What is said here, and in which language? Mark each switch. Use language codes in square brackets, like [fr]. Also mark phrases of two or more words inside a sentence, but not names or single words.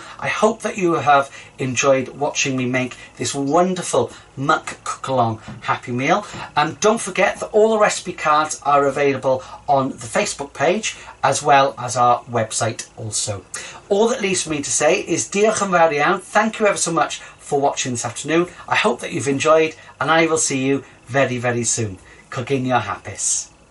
[en] I hope that you have enjoyed watching me make this wonderful Mc-Cookalong Happy Meal. Don't forget that all the recipe cards are available on the Facebook page as well as our website also. All that leaves for me to say is [cy] diolch yn fawr iawn. [en] Thank you ever so much for watching this afternoon. I hope that you've enjoyed, and I will see you very, very soon. [cy] Coginio hapus.